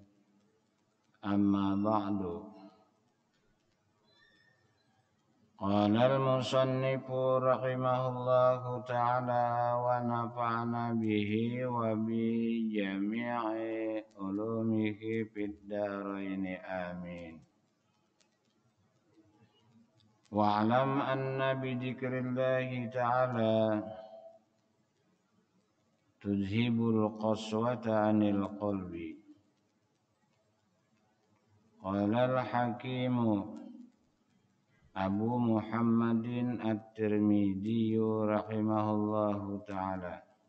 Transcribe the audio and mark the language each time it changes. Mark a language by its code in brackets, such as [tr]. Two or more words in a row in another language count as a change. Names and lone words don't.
[ar] أما بعد. قال المصنف رحمه الله تعالى ونفعنا به وبجميع علومه في الدارين آمين. واعلم أن بذكر الله تعالى تذهب القسوة عن القلب. قال الحكيم أبو محمد الترمذي رحمه الله تعالى.